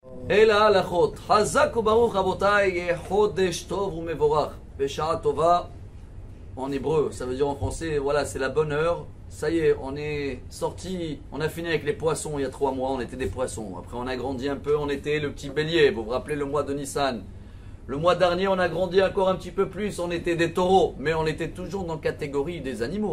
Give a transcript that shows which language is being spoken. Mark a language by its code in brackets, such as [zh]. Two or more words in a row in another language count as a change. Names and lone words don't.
[he] אלא הלכות. חזק וברוך רבותיי, חודש טוב ומבורך. בשעה טובה, [fr] en hébreu, ça veut dire en français, voilà, c'est la bonne heure. Ça y est, on est sorti, on a fini avec les poissons il y a 3 mois, on était des poissons. Après on a grandi un peu, on était le petit bélier, vous vous rappelez le mois de Nissan. Le mois dernier, on a grandi encore un petit peu plus, on était des taureaux, mais on était toujours dans la catégorie des animaux.